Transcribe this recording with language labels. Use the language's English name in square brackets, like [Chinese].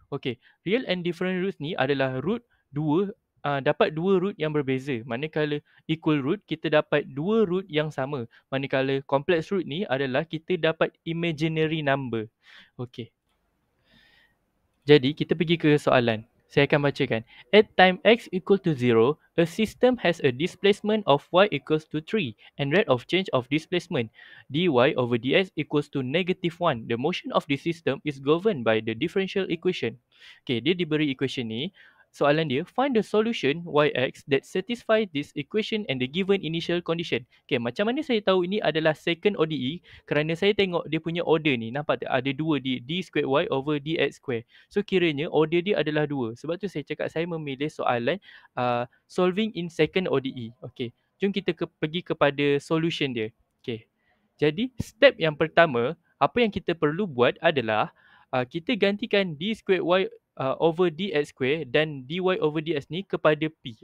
[Malay] Okey, real and different roots ni adalah root 2, dapat 2 root yang berbeza. Manakala equal root, kita dapat 2 root yang sama. Manakala complex root ni adalah kita dapat imaginary number. Okey. Jadi, kita pergi ke soalan. Saya akan bacakan. [English] At time x equal to 0, a system has a displacement of y equals to 3 and rate of change of displacement dy over dx equals to -1. The motion of the system is governed by the differential equation. Okay, [Malay] dia diberi equation ni. Soalan dia, [English] find the solution yx that satisfy this equation and the given initial condition. [Malay] Okay, macam mana saya tahu ini adalah second ODE? Kerana saya tengok dia punya order ni. Nampak tak? Ada 2 d squared y over dx square. So kiranya order dia adalah 2. Sebab tu saya cakap saya memilih soalan solving in second ODE. Okay, jom kita pergi kepada solution dia. Okay, jadi step yang pertama, apa yang kita perlu buat adalah kita gantikan d squared y over dx square dan dy over dx ni kepada p.